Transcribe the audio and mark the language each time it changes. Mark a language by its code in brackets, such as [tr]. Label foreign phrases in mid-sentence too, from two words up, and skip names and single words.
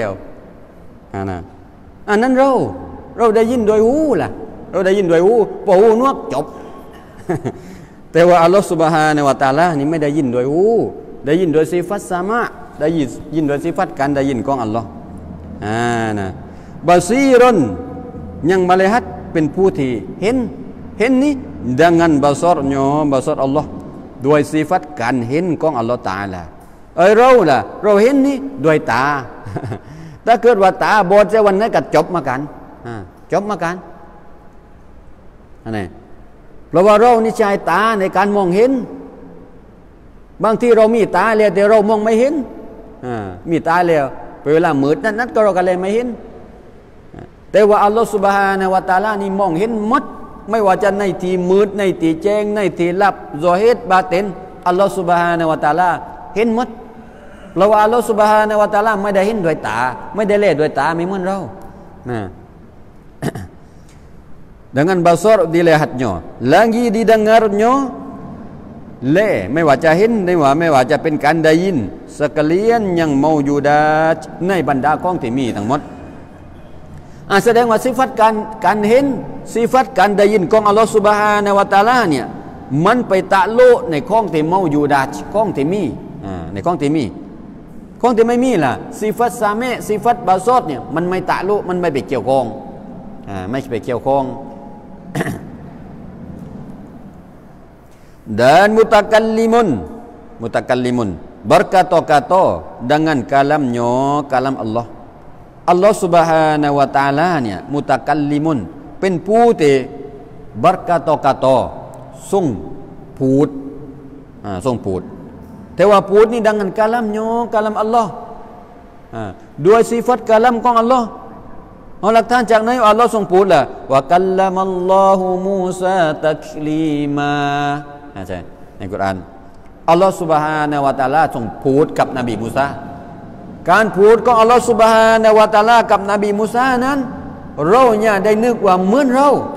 [th] อันนั้นเราได้ยินโดยหูล่ะเราได้ยินโดยหูพอหูนวกจบแต่ว่า [ar] الله سبحانه هو وتعالى [th] นี่ไม่ได้ยินโดยหูได้ยินโดยสิฟัตซามะได้ยินโดยสิฟัตการได้ยินของอัลลอฮฺนะบาซีรอน [ms] yang melihat [th] เป็นผู้ที่เห็นนี้ [ms] dengan basarnya basar Allah [th] ด้วยสิฟัตการเห็นของอัลลอฮฺตะอาลาเราเห็นนี้ด้วยตา ถ้าเกิดว่าตาบอดจะวันนั้นก็จบมากัน อันนี้เพราะว่าเรานี่ใช้ตาในการมองเห็นบางทีเรามีตาแล้วแต่เรามองไม่เห็นมีตาแล้วเวลามืดนั้นก็เราก็เลยไม่เห็นแต่ว่า [ar] الله سبحانه وتعالى [th] นี่มองเห็นหมดไม่ว่าจะในที่มืดในที่แจ้งในที่ลับ [ar] ظاهر باطن الله سبحانه وتعالى [th] เห็นหมดเพราะว่า [ar] الله سبحانه وتعالى [th] ไม่ได้เห็นด้วยตาไม่ได้เล่ด้วยตาไม่เหมือนเรา [ms] dengan basar dilihatnya lagi didengarnya [th] ไม่ว่าจะเห็นไม่ว่าจะเป็นการได้ยินสักเลียนยังเมาอยู่ ได้ในบรรดาของที่มีทั้งหมดแสดงว่าสิฟัตการเห็นสิฟัตการได้ยินของ [ar] الله سبحانه وتعالى [th] เนี่ยมันไปตะโลในของที่เมาอยู่ได้ของที่มีในของที่ไม่มีล่ะสิฟัตซาเมสิฟัตบาซอดเนี่ยมันไม่ตะโลมันไม่ไปเกี่ยวข้องไม่ไปเกี่ยวข้อง [ms] dan mutakallimun berkata-kata dengan kalam Allah [th] อัลลอฮฺ سبحانه และ تعالى เนี่ยมุตะกัลลิมุนเป็นผู้ที่บัรกะตอกะตอทรงพูดแต่แต่ว่า พูดนี่ [ms] dengan kalamnya kalam Allah [th] ด้วย [ms] sifat kalam [th] ของ Allah เอาหลักฐานจากไหนอัลลอฮ์ทรงพูดล่ะว่า [ar] كلم الله موسى تكليما [th] ใช่ในกุรอาน [ar] الله سبحانه وتعالى [th] ทรงพูดกับนบีมูซาการพูดของ [ar] الله سبحانه وتعالى [th] กับนบีมูซานั้นเราเนี่ยได้นึกว่าเหมือนเรา